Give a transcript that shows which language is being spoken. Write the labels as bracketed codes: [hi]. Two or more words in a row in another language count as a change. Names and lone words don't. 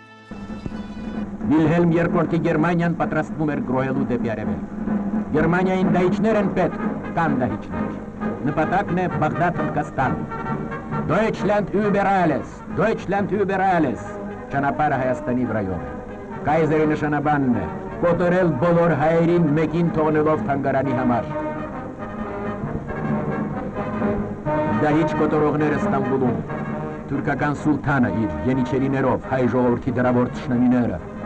[hy] Վիլհելմ II Գերմանիան պատրաստվում էր գրոհելու դեպի արևելք։ Գերմանիային դահիճներ են պետք, կան դահիճներ։ Նպատակն է Բաղդադ Հնդկաստան։ [de] Deutschland über alles, Deutschland über alles, [hy] ճանապարհը Հայաստանի վրայով է։ Կայզերի նշանաբանն է կոտորել բոլոր հայերին մեկին թողնելով թանգարանի համար։ Դահիճ կոտորողները Ստամբուլում, թուրքական սուլթանը իր ենիչերիներով, հայ ժողովրդի դրավոր թշնամիները